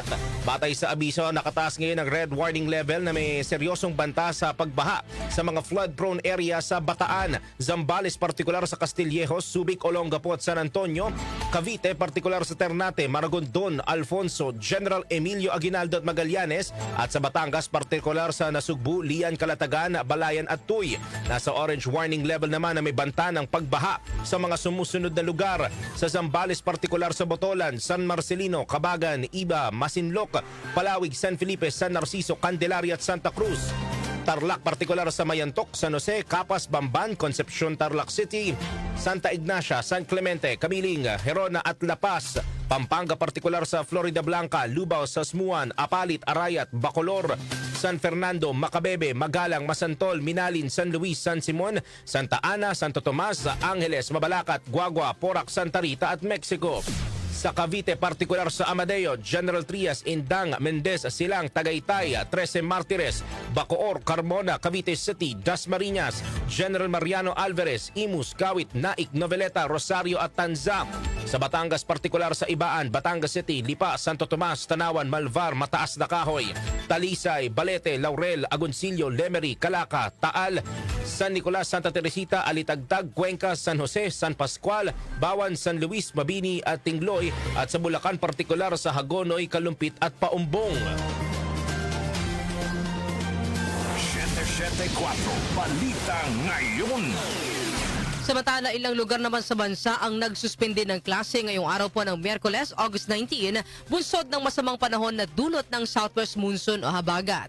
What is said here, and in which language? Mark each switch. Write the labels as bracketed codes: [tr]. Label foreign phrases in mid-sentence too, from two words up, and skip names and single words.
[tl] Batay sa abiso, nakataas ngayon ang [en] red warning level [tl] na may seryosong banta sa pagbaha sa mga [en] flood-prone area [tl] sa Bataan, Zambales, partikular sa Castillejos, Subic, Olongapo at San Antonio, Cavite, partikular sa Ternate, Maragondon, Alfonso, General Emilio Aguinaldo at Magallanes, at sa Batangas, partikular sa Nasugbu, Lian, Calatagan, Balayan at Tuy. Nasa [en] orange warning level [tl] naman na may banta ng pagbaha sa mga sumusunod na lugar sa Zambales, partikular sa Botolan, San Marcelino, Cabagan, Iba, Masinloc, Palawig, San Felipe, San Narciso, Candelaria at Santa Cruz. Tarlac, partikular sa Mayantok, San Jose, Capas, Bamban, Concepcion, Tarlac City, Santa Ignacia, San Clemente, Camiling, Gerona at La Paz. Pampanga, partikular sa Florida Blanca, Lubao, Sasmuan, Apalit, Arayat, Bacolor, San Fernando, Macabebe, Magalang, Masantol, Minalin, San Luis, San Simon, Santa Ana, Santo Tomas, Angeles, Mabalacat, Guagua, Porac, Santa Rita at Mexico. Sa Cavite, partikular sa Amadeo, General Trias, Indang, Mendez, Silang, Tagaytay, 13 Martires, Bacoor, Carmona, Cavite City, Dasmariñas, General Mariano Alvarez, Imus, Kawit, Naik, Noveleta, Rosario at Tanza. Sa Batangas, partikular sa Ibaan, Batangas City, Lipa, Santo Tomas, Tanawan, Malvar, Mataas na Kahoy, Talisay, Balete, Laurel, Agoncillo, Lemery, Calaca, Taal, San Nicolas, Santa Teresita, Alitagtag, Cuenca, San Jose, San Pascual, Bawan, San Luis, Mabini at Tingloy, at sa Bulacan, partikular sa Hagonoy, Kalumpit at Paumbong. 774 Balita Ngayon. Samantala, ilang lugar naman sa bansa ang nagsuspende ng klase ngayong araw po ng Miyerkules, August 19, bunsod ng masamang panahon na dulot ng [en] southwest monsoon [tl] o habagat.